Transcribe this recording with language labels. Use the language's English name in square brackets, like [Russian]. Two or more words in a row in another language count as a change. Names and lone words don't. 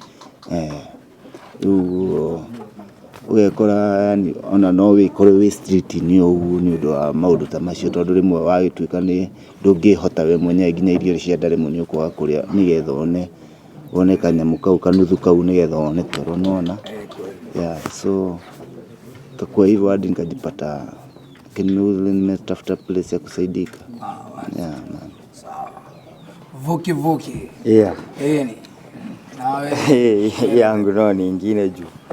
[Kikuyu] Rĩu ũgekora yani ona no wĩkore wĩ street-inĩ ũguo nĩ ũndũ wa maũndũ ta macio, tondũ rĩmwe wagĩtuĩka ndũngĩhota we mwenyewe nginya irio cia nda rĩmwe nĩ ũkwaga kũrĩa nĩgetha one kanyamũ kau kanuthu kau nĩgetha one toro, [Swahili] unaona. So kwa hivyo hadi nikajipata nimetafuta place ya kusaidika. Vuki. Yangu no ni ingine juu.